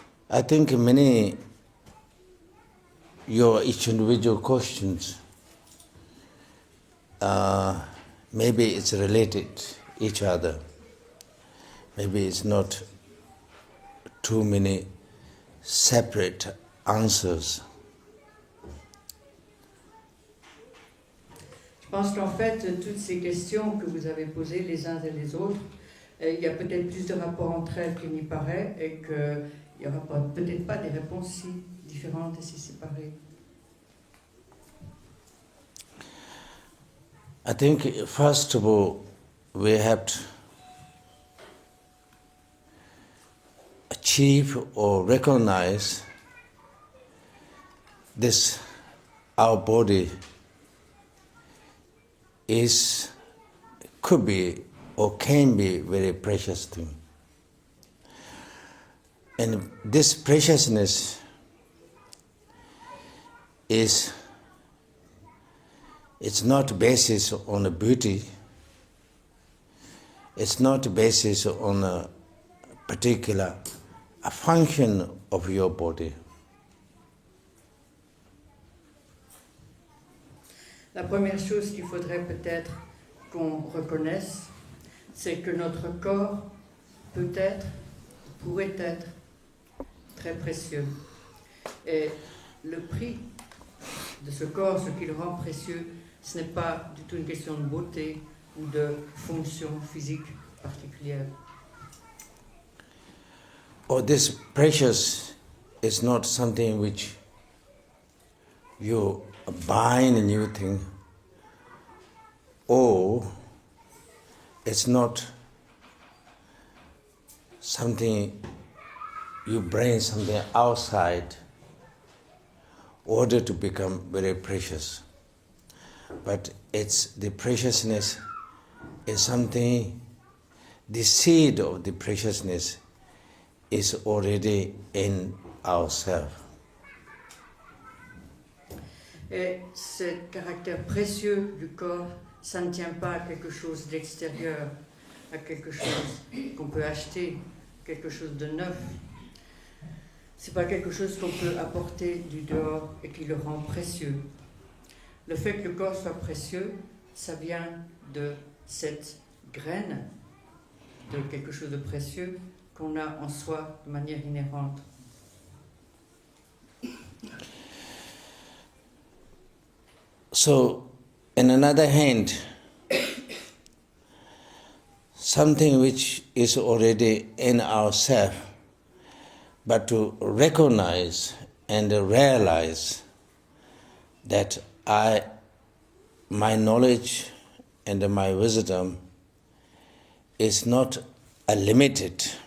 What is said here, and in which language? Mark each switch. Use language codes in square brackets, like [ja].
[en] I think many your each individual questions maybe it's related each other. Maybe it's not too many separate answers. [fr] Je pense qu'en fait, toutes ces questions que vous avez posées les uns et les autres, il y a peut-être plus de rapports entre elles qu'il n'y paraît et qu'il n'y aura peut-être pas des réponses si différentes et si séparées. [en] I think first of all we have to achieve or recognize this our body could be or can be very precious thing. And this preciousness it's not basis on a beauty, it's not basis on a particular function of your body. [fr] La première chose qu'il faudrait peut-être qu'on reconnaisse, c'est que notre corps pourrait être très précieux. Et le prix de ce corps, ce qui le rend précieux, ce n'est pas du tout une question de beauté ou de fonction physique particulière. [en] Or this precious is not something which you buying a new thing, or it's not something you bring something outside in order to become very precious. But it's the preciousness is something, the seed of the preciousness is already in ourselves. [fr] Et ce caractère précieux du corps, ça ne tient pas à quelque chose d'extérieur, à quelque chose qu'on peut acheter, quelque chose de neuf. C'est pas quelque chose qu'on peut apporter du dehors et qui le rend précieux. Le fait que le corps soit précieux, ça vient de cette graine de quelque chose de précieux qu'on a en soi de manière inhérente. [en] So, in another hand, something which is already in ourselves, but to recognize and realize that my knowledge and my wisdom is not limited.